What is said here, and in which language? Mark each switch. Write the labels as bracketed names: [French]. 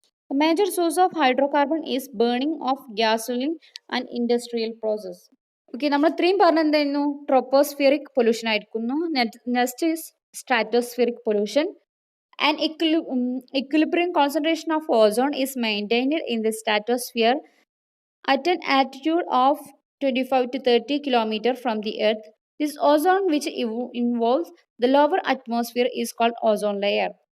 [English] The major source of hydrocarbon is burning of gasoline and industrial process. [Malayalam] Okay നമ്മൾ ഇത്രയും പറഞ്ഞ എന്തായിരുന്നു ട്രോപ്പോസ്ഫിയറിക് pollution ആയിരിക്കുന്നു. [English] Next is stratospheric pollution. An equilibrium concentration of ozone is maintained in the stratosphere at an altitude of 25 to 30 km from the earth. This ozone, which involves the lower atmosphere, is called ozone layer.